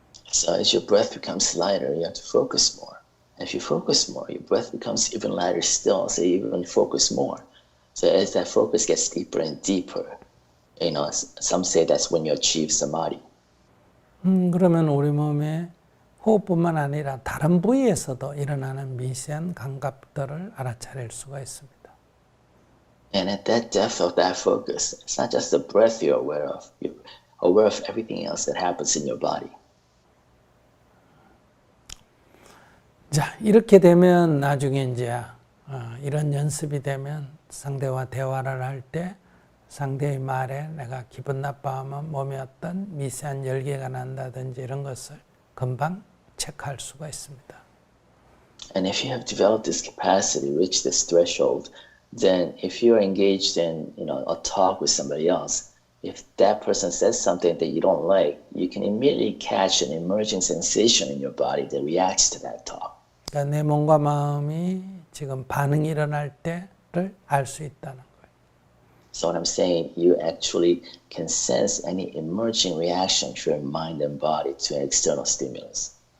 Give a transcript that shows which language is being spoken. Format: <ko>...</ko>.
<en>So as your breath becomes lighter, you have to focus more. And if you focus more, your breath becomes even lighter still, so you even focus more. So as that focus gets deeper and deeper, some say that's when you achieve samadhi.</en> <ko>그러면 우리 몸에 호흡뿐만 아니라 다른 부위에서도 일어나는 미세한 감각들을 알아차릴 수가 있습니다.</ko> <en>And at that depth of that focus, it's not just the breath you're aware of. You're aware of everything else that happens in your body.</en> <ko>자, 이렇게 되면 나중에 이제 이런 연습이 되면 상대와 대화를 할 때 상대의 말에 내가 기분 나빠하면 몸에 어떤 미세한 열기가 난다든지 이런 것을 금방 체크할 수가 있습니다.</ko> <en>And if you have developed this capacity, reached this threshold, then if you're engaged in a talk with somebody else, if that person says something that you don't like, you can immediately catch an emerging sensation in your body that reacts to that talk.</en> <ko>그러니까 내 몸과 마음이 지금 반응이 일어날 때를 알 수 있다는 거예요.</ko> <en>So what I'm saying, you actually can sense any emerging reaction to your mind and body to an external stimulus.</en>